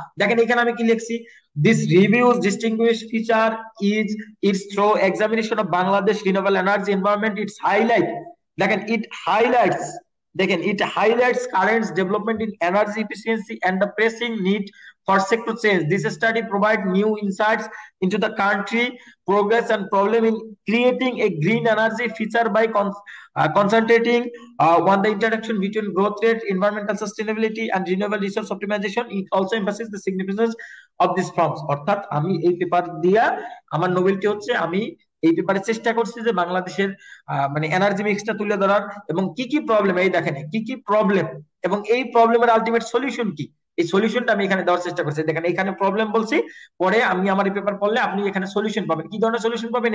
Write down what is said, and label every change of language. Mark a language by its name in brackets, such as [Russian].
[Bangla] দেখেন এখানে আমি কি লিখছি, [English] This reviews distinguish feature is its through examination of Bangladesh renewable energy environment, its highlight, দেখেন it highlights, দেখেন it highlights current development in energy efficiency and the pressing need for sector change. This study provide new insights into the country progress and problem in creating a green energy feature by concentrating on the interaction between growth rate, environmental sustainability and renewable resource optimization. It also emphasizes the significance of these forms. [Bangla] অর্থাৎ আমি এই paper দিয়া আমার নোবেলটি হচ্ছে, আমি এই পেপারে চেষ্টা করছি যে বাংলাদেশের মানে এনার্জি মিক্সটা তুলে ধরার, এবং কি কি প্রবলেম, এই দেখেন কি কি প্রবলেম, এবং এই প্রবলেমের আলটিমেট সলিউশন কি, এই সলিউশনটা আমি এখানে দেওয়ার চেষ্টা করছি। দেখেন এখানে প্রবলেম বলছি, পরে আমি আমার এই পেপার পড়লে আপনি এখানে সলিউশন পাবেন। কি ধরনের সলিউশন পাবেন?